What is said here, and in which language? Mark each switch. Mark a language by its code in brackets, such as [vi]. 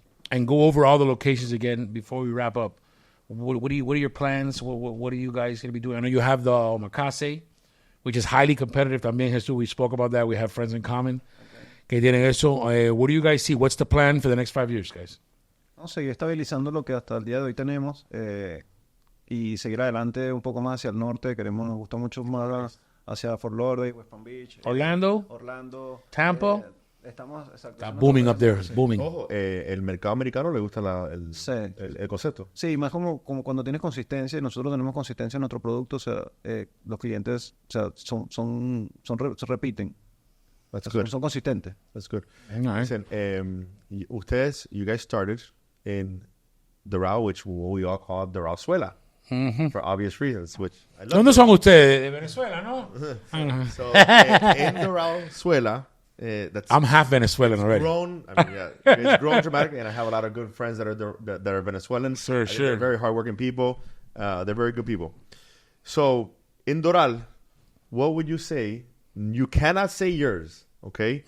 [en] And go over all the locations again before we wrap up. What are your plans? What are you guys going to be doing? I know you have the Omakase, which is highly competitive. También, Jesús, we spoke about that. We have friends in common. Que tienen eso. What do you guys see? What's the plan for the next 5 years, guys? [es] Vamos a seguir estabilizando lo que hasta el día de hoy tenemos y seguir adelante un poco más hacia el norte. Nos gusta mucho más hacia Fort Lauderdale, West Palm Beach. Orlando? Tampa? Estamos exacto. [en] Está booming up there. It's booming. [es] Ojo, el mercado americano le gusta el concepto. Sí, más como cuando tienes consistencia, y nosotros tenemos consistencia en nuestro producto, o sea, los clientes, o sea, se repiten. [en] That's good. [es] Son consistentes. [en] That's good. All right. Listen, you guys started in Doral, which we all call Doral Suela, for obvious reasons, which I love. [es] ¿Dónde son ustedes? De Venezuela, ¿no? [en] So, in Doral Suela, that's I'm half Venezuelan already. grown. I mean, yeah, it's grown dramatically, and I have a lot of good friends that are Venezuelan. Sure, I think sure. They're very hardworking people. They're very good people. So in Doral, what would you say? You cannot say yours, okay?